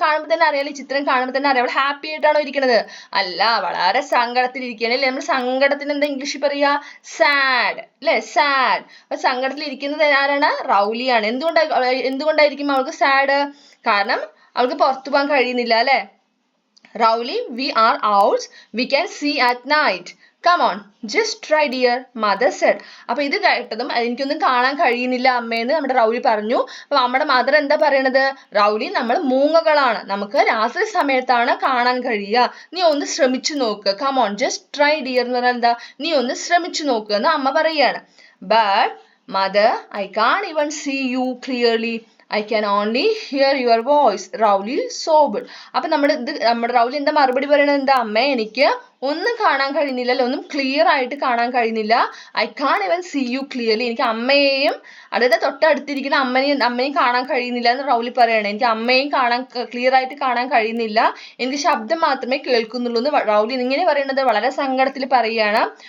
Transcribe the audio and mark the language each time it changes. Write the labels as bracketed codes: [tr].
[ml] കാണുമ്പോൾ തന്നെ അറിയാം, ഈ ചിത്രം കാണുമ്പോൾ തന്നെ അറിയാം, അവൾ ഹാപ്പി ആയിട്ടാണോ ഇരിക്കുന്നത്? അല്ല, വളരെ സങ്കടത്തിൽ ഇരിക്കുകയാണ് അല്ലേ? നമ്മൾ സങ്കടത്തിന് എന്താ ഇംഗ്ലീഷിൽ പറയാ? സാഡ് അല്ലെ? സാഡ്. അപ്പൊ സങ്കടത്തിൽ ഇരിക്കുന്നത് ആരാണ്? റൗലിയാണ്. എന്തുകൊണ്ടായിരിക്കും അവൾക്ക് സാഡ്? കാരണം അവൾക്ക് പുറത്തു പോകാൻ കഴിയുന്നില്ല അല്ലെ? [en] Rowley, we are owls. We can see at night. Come on, just try, dear, mother said. [ml] അപ്പൊ ഇത് കേട്ടതും എനിക്കൊന്നും കാണാൻ കഴിയുന്നില്ല അമ്മേന്ന് നമ്മുടെ റൗലി പറഞ്ഞു. അപ്പൊ നമ്മുടെ മദർ എന്താ പറയണത്? റൗലി, നമ്മൾ മൂങ്ങകളാണ്, നമുക്ക് രാത്രി സമയത്താണ് കാണാൻ കഴിയുക, നീ ഒന്ന് ശ്രമിച്ചു നോക്ക്. [en] Come on, just try, dear [ml] എന്ന് പറഞ്ഞാൽ എന്താ? നീ ഒന്ന് ശ്രമിച്ചു നോക്ക് എന്ന് അമ്മ പറയാണ്. [en] But mother, I can't even see you clearly. I can only hear your voice, Rowley sobbed. [ml] അപ്പൊ നമ്മുടെ റൗലി എന്താ മറുപടി പറയണത്? എന്താ? അമ്മേ, എനിക്ക് ഒന്നും കാണാൻ കഴിയുന്നില്ല അല്ലെ? ഒന്നും ക്ലിയർ ആയിട്ട് കാണാൻ കഴിയുന്നില്ല. [en] I can't even see you clearly. [ml] എനിക്ക് അമ്മയെയും, അതായത് തൊട്ടടുത്തിരിക്കുന്ന അമ്മയും കാണാൻ കഴിയുന്നില്ല എന്ന് റൗലി പറയാണ്. എനിക്ക് അമ്മയും ക്ലിയർ ആയിട്ട് കാണാൻ കഴിയുന്നില്ല, എനിക്ക് ശബ്ദം മാത്രമേ കേൾക്കുന്നുള്ളൂ എന്ന് റൗലി ഇങ്ങനെ പറയുന്നത് വളരെ സങ്കടത്തിൽ പറയുകയാണ്.